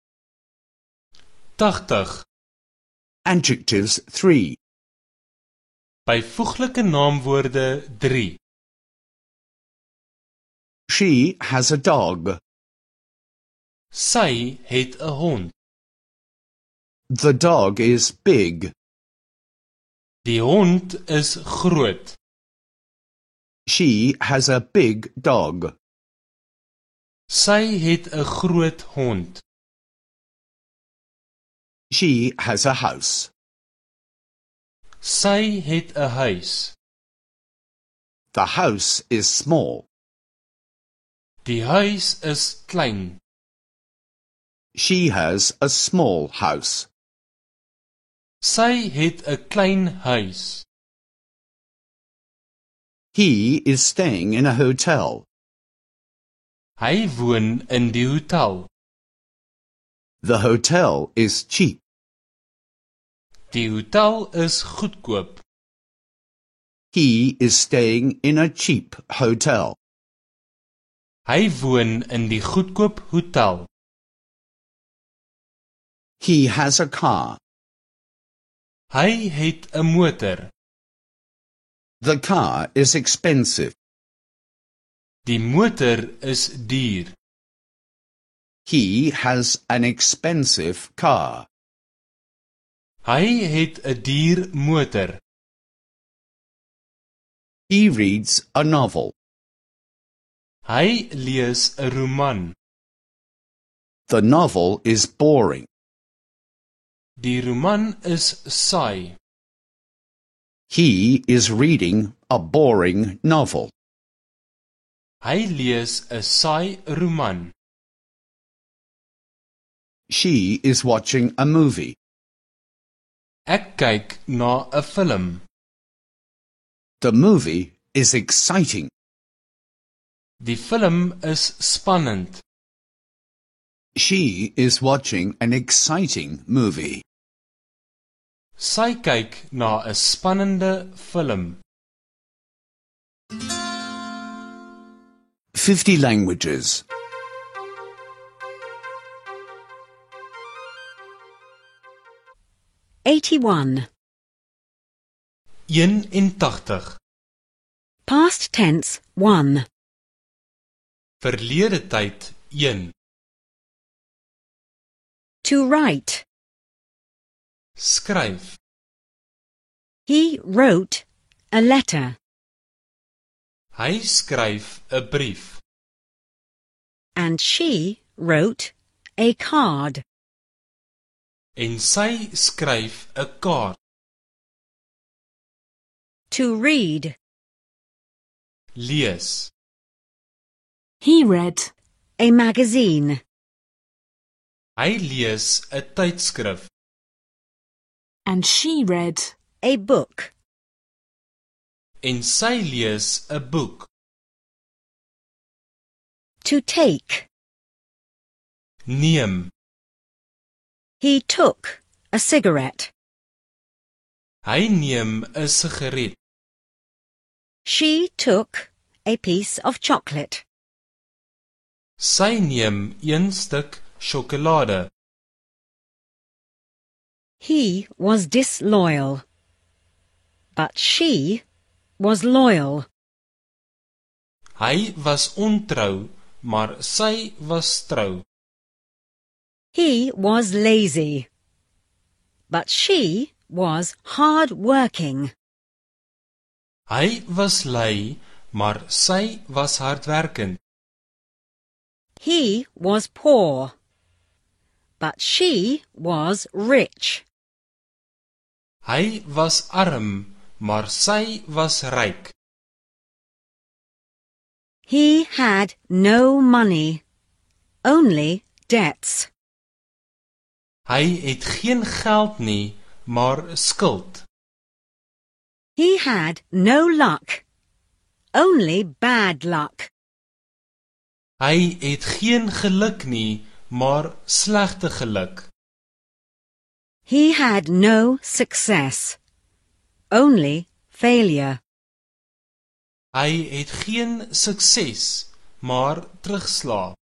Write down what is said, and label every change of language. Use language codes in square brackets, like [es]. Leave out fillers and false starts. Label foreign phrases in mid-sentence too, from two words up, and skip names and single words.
[en] 80. Adjectives 3. [af] Byvoeglike naamwoorde 3. [en] She has a dog. [af] Sy het 'n hond. [en] The dog is big. [af] Die hond is groot. [en] She has a big dog. [af] Sy het 'n groot hond. [en] She has a house. [af] Sy het 'n huis. [en] The house is small. [af] Die huis is klein. [en] She has a small house. [af] Sy het 'n klein huis. [en] He is staying in a hotel. [af] Hy woon in die hotel. [en] The hotel is cheap. [af] Die hotel is goedkoop. [en] He is staying in a cheap hotel. [af] Hy woon in die goedkoop hotel. [en] He has a car. [af] Hy het 'n motor. [en] The car is expensive. [af] Die motor is duur. [en] He has an expensive car. [af] Hy het 'n duur motor. [en] He reads a novel. [af] Hy lees 'n roman. [en] The novel is boring. [af] Die roman is saai. [en] He is reading a boring novel. [af] Hy lees 'n saai roman. [en] She is watching a movie. [af] Ek kyk na 'n film. [en] The movie is exciting. [af] Die film is spannend. [en] She is watching an exciting movie. [af] Sy kyk na 'n spannende film. [en] 50 languages. 81. 81. Past tense 1. [af] Verlede tyd 1. [en] To write. [af] Skryf. [en] He wrote a letter. [af] Hy skryf 'n brief. [en] And she wrote a card. [af] En sy skryf 'n kaart. [en] To read. [af] Lees. [en] He read A magazine. [af] Hy lees 'n tydskrif. [en] and she read A book. [af] En sy lees 'n boek. [en] To take. [af] Neem. [en] He took a cigarette. [af] Hy neem 'n sigaret. [en] She took a piece of chocolate. [af] Sy neem een stuk sjokolade. [en] He was disloyal, but she was loyal. [af] Hy was ontrou, maar sy was trou. [en] He was lazy, but she was hard-working. [af] Hy was lui, maar sy was hardwerkend. [en] He was poor, but she was rich. [af] Hy was arm, maar sy was ryk. [en] He had no money, only debts. [af] Hy het geen geld nie, maar skuld. [en] He had no luck, only bad luck. [af] Hy het geen geluk nie, maar slegte geluk. [en] He had no success, only failure. [af] Hy het geen sukses, maar terugslag.